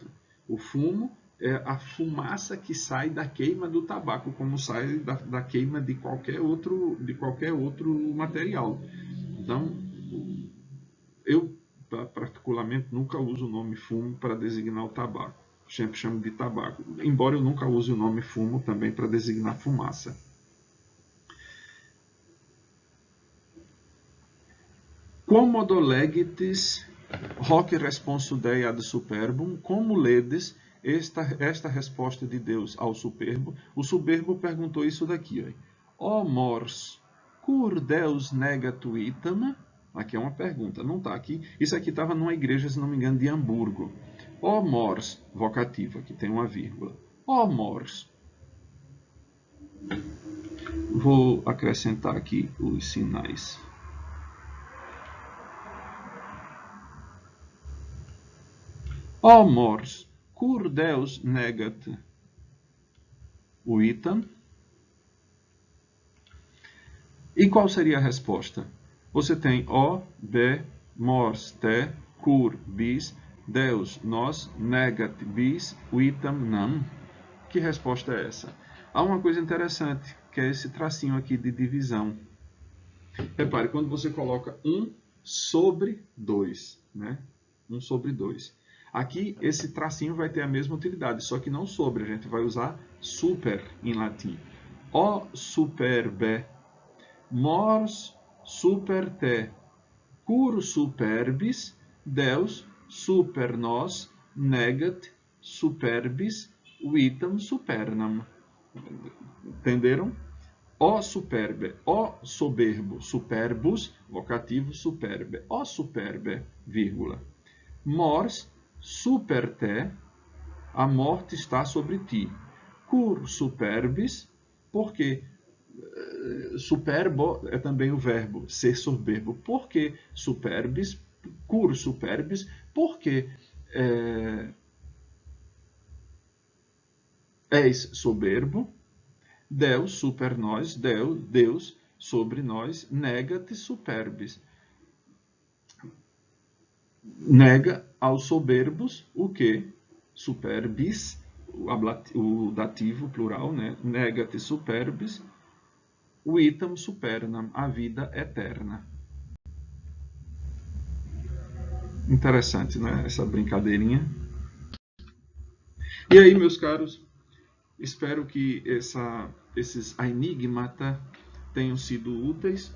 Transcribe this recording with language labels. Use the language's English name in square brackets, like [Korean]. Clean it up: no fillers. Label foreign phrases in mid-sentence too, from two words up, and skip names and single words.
[Portuguese] O fumo é a fumaça que sai da queima do tabaco, como sai da queima de qualquer outro material. Então, eu particularmente nunca uso o nome fumo para designar o tabaco. Sempre chamo de tabaco, embora eu nunca use o nome fumo também para designar fumaça. [Latin] Quomodo legitis hoc responsu Dei ad superbum, [Portuguese] como ledes esta resposta de Deus ao soberbo? O soberbo perguntou isso daqui. [Latin] Ó mors, cur Deus negat itam? [Portuguese] Aqui é uma pergunta, não está aqui. Isso aqui estava numa igreja, se não me engano, de Hamburgo. [Latin] Ó mors, [Portuguese] vocativa, que tem uma vírgula. [Latin] Ó mors. [Portuguese] Vou acrescentar aqui os sinais. [Latin] Ó mors, cur Deus negat vitam? [Portuguese] E qual seria a resposta? Você tem o, [Latin] b, mors, te, cur, bis, Deus, nos, negat, bis, vitam, nam. [Portuguese] Que resposta é essa? Há uma coisa interessante, que é esse tracinho aqui de divisão. Repare, quando você coloca 1 sobre 2, né? 1 sobre 2. Aqui, esse tracinho vai ter a mesma utilidade, só que não sobre, a gente vai usar super em latim. [Latin] O super b, mors super te, cur superbis, Deus super nos, negat superbis, vitam supernam. [Portuguese] Entenderam? [Latin] O superbe, [Portuguese] o soberbo, [Latin] superbus, vocativo superbe, o superbe, vírgula. Mors super te, [Portuguese] a morte está sobre ti. [Latin] Cur superbis, [Portuguese] porque superbo é também o verbo ser soberbo. Por que [Latin] superbis? Cur superbis, [Portuguese] porque és soberbo. [Latin] Deus super nós, [Portuguese] Deus sobre nós, [Latin] negat superbis. [Portuguese] Nega aos soberbos o que? Superbis, o dativo plural, né? [Latin] Negat superbis, vitam supernam, [Portuguese] a vida eterna. Interessante, né? Essa brincadeirinha. E aí, meus caros, espero que esses enigmata tenham sido úteis.